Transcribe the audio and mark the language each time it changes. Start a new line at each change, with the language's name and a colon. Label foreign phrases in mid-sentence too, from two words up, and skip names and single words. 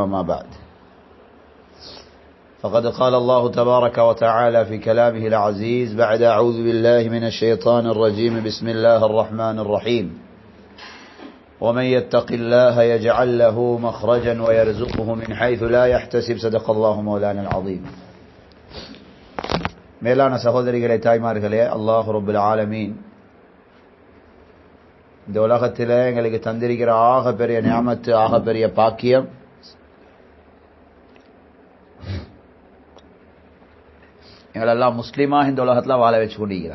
Arabic: ما بعد، فقد قال الله تبارك وتعالى في كلامه العزيز بعد أعوذ بالله من الشيطان الرجيم. بسم الله الرحمن الرحيم. ومن يتق الله يجعل له مخرجا ويرزقه من حيث لا يحتسب. صدق الله مولانا العظيم.
Tamil: மேலான சகோதரிகளே, தாய்மார்களே,
Arabic: الله رب العالمين
Tamil: இந்த உலகத்தில் எங்களுக்கு தந்திருக்கிற ஆக பெரிய நியாமத்து, ஆக பெரிய பாக்கியம் எங்களெல்லாம் முஸ்லீமாக இந்த உலகத்தில் வாழ வச்சு கொண்டிருக்கிறான்.